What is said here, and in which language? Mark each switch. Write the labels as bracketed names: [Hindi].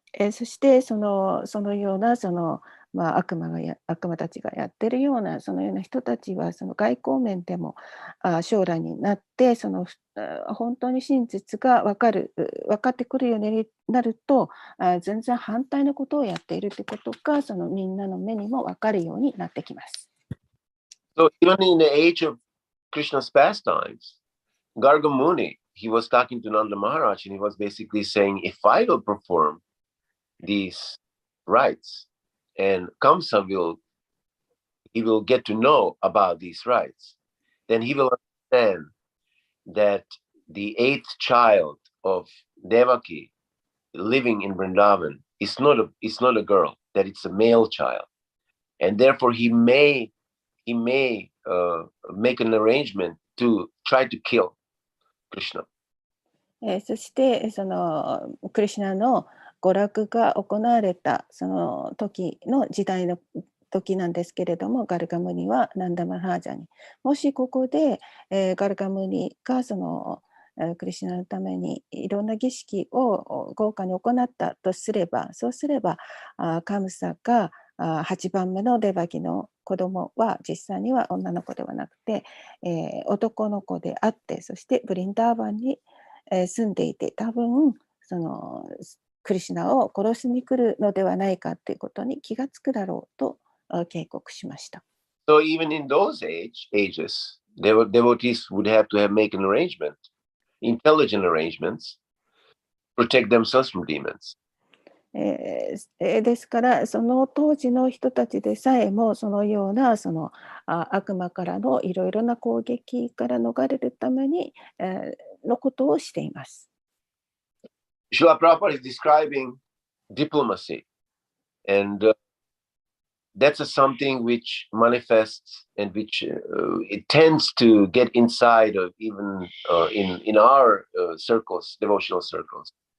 [Japanese] そしてそのような悪魔たちがやってるようなそのような人たちはその外交面でも将来になって本当に真実が分かってくるようになると全然反対のことをやっているということがそのみんなの目にも分かるようになってきます。 [English] So even in the age of Krishna's pastimes, Garga Muni, he was talking to Nanda Maharaj and he was basically saying, if I will perform these rites and Kamsa will get to know about these rites, then he will understand that the 8th child of Devaki living in Vrindavan is not a girl, that it's a male child, and therefore he may make an arrangement to try to kill Krishna. [Japanese] そしてそのクリシュナの娯楽が行われたその時の時代の時なんですけれども、ガルガムニはナンダマハージャにもしここで、ガルガムニがそのクリシュナのためにいろんな儀式を豪華に行ったとすれば、そうすればカムサが8番目のデバキの子供は実際には女の子ではなくて、男の子であって、そしてブリンダーバンに住んでいて、多分そのクリシュナを殺しに来るのではないかということに気がつくだろうと警告しました。 [English] So even in those ages, devotees would have to make an arrangement, intelligent arrangements, protect themselves from demons. [Japanese] ですからその当時の人たちでさえもそのようなその悪魔からのいろいろな攻撃から逃れるために、のことをしています。 [English] Srila Prabhupada is describing diplomacy, and that's something which manifests and which it tends to get inside of even in our circles, devotional circles.